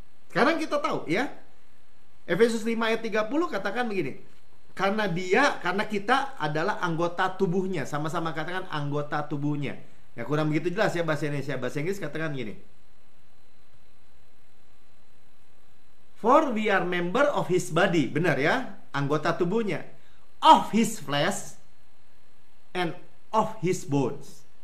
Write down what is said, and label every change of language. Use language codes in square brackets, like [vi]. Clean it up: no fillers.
[id] Sekarang kita tahu ya. Efesus 5 ayat 30 katakan begini. Karena kita adalah anggota tubuhnya. Sama-sama katakan anggota tubuhnya. Ya kurang begitu jelas ya bahasa Indonesia. Bahasa Inggris katakan gini. [en] For we are member of his body. [id] Benar ya, anggota tubuhnya. [en] Of his flesh and of his bones.